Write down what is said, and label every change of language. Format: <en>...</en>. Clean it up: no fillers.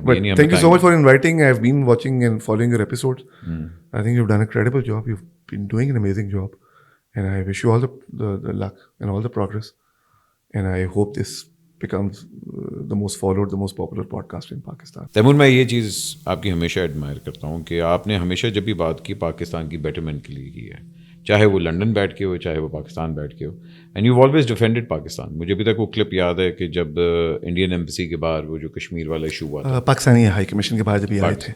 <ur>But thank you so much for inviting. I have been watching and following your episodes.</ur> <en>I think you have done a credible job. You have been doing an amazing job. And I wish you all the luck and all the progress. And I hope this becomes the most followed, the most popular podcast in Pakistan.</en> <ur>Timur, میں یہ چیز آپ کی ہمیشہ admirer کرتا ہوں کہ آپ نے ہمیشہ جب بھی بات کی پاکستان کی بیٹرمنٹ کے لیے کی ہے, چاہے وہ لنڈن بیٹھ کے ہو, چاہے وہ پاکستان بیٹھ کے ہو.</ur> <en>And you always defended Pakistan.</en> <ur>مجھے ابھی تک وہ کلپ یاد ہے کہ جب انڈین ایمبیسی کے باہر وہ جو کشمیر والا ایشو ہوا تھا, پاکستانی ہائی کمیشن کے باہر جب یہ آئے تھے.</ur>